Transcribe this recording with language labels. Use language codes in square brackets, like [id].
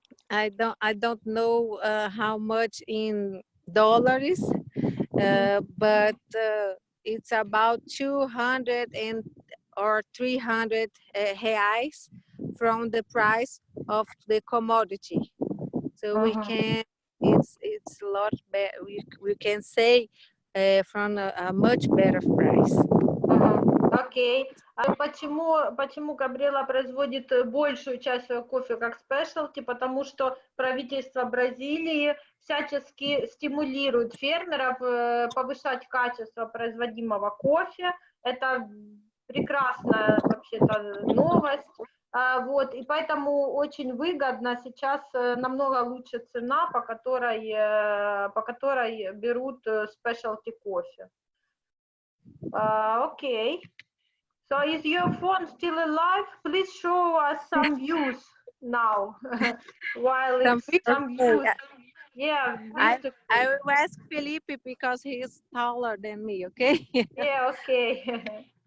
[en] I don't know how much in dollars, but it's about 200 or 300 reais from the price of the commodity. So we can, it's a lot better. We can say from a much better price. [ru] Окей. А почему Габриэла производит большую часть своего кофе как спешлти? Потому что правительство Бразилии всячески стимулирует фермеров повышать качество производимого кофе. Это прекрасная вообще-то новость. Вот, и поэтому очень выгодно сейчас, намного лучше цена, по которой берут specialty кофе. [en] Okay. So is your phone still alive? Please show us some views now. While it's some views. Yeah. I will ask Felipe because he is taller than me, okay? Yeah, okay.